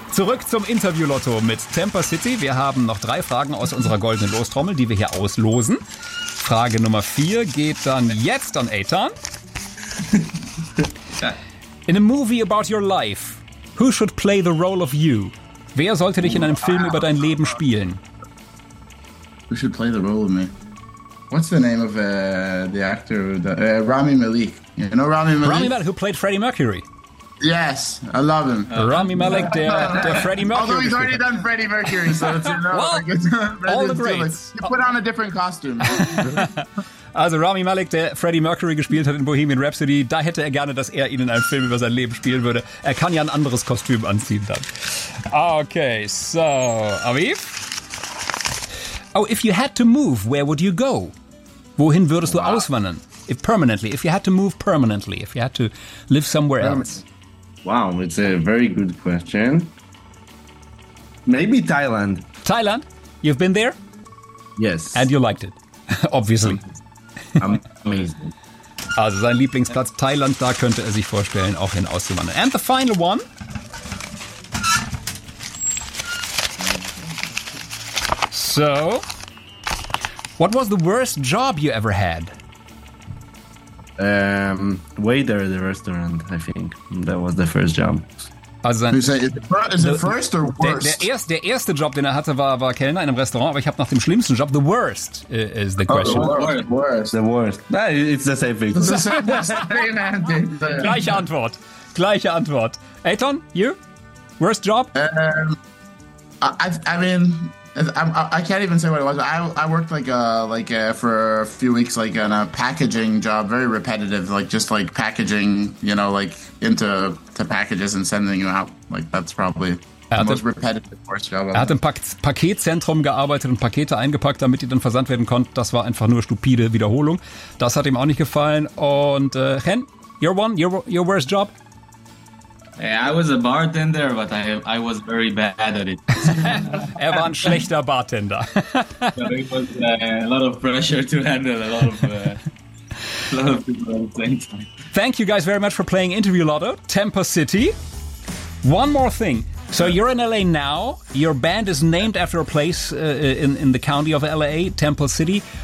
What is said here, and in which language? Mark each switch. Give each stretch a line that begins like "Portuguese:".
German: Zurück zum Interview-Lotto mit Temper City. Wir haben noch drei Fragen aus unserer goldenen Lostrommel, die wir hier auslosen. Frage Nummer 4 geht dann jetzt an Eitan.
English: In a movie about your life, who should play the role of you?
German: Wer sollte dich in einem Film über dein Leben spielen?
English: Who should play the role of me? What's the name of the actor? Rami Malek. You know Rami Malek? Rami Malek, who played Freddie Mercury. Yes, I love him.
German: Rami Malek, der Freddie Mercury.
English: Although he's already done Freddie Mercury, so it's all the greats. You put on a different costume.
German: Also Rami Malek, der Freddie Mercury gespielt hat in Bohemian Rhapsody, da hätte er gerne, dass er ihn in einem Film über sein Leben spielen würde. Er kann ja ein anderes Kostüm anziehen dann.
English: Okay, so, Aviv. Oh, if you had to move, where would you go?
German: Wohin würdest du auswandern?
English: If permanently, if you had to move permanently, if you had to live somewhere else. Wow, it's a very good question. Maybe Thailand. Thailand? You've been there? Yes. And you liked it, obviously. Amazing.
German: Also sein Lieblingsplatz Thailand, da könnte er sich vorstellen, auch hin auszuwandern.
English: And the final one. So, what was the worst job you ever had? Waiter at the restaurant, I think. That was the first job.
German: Also sein,
English: Is it first or worst?
German: Der erste Job, den er hatte, war Kellner in einem Restaurant, aber ich habe nach dem schlimmsten Job,
English: the worst, is the question. The worst. No, it's the same thing. It's the same thing.
German: Gleiche Antwort.
English: Eitan, you? Worst job? I can't even say what it was. I worked like for a few weeks like on a packaging job, very repetitive, like just like packaging, you know, like into packages and sending you out. Like that's probably the most repetitive worst job.
German: Er hat im Paketzentrum gearbeitet und Pakete eingepackt, damit die dann versandt werden konnten. Das war einfach nur stupide Wiederholung. Das hat ihm auch nicht gefallen.
English: Und Chen, your worst job? I was a bartender, but I was very bad at it.
German: Er war ein schlechter Bartender.
English: So it was a lot of pressure to handle, a lot of people at the same time. Thank you guys very much for playing Interview Lotto, Temper City. One more thing. So you're in LA now. Your band is named after a place in the county of LA, Temple City.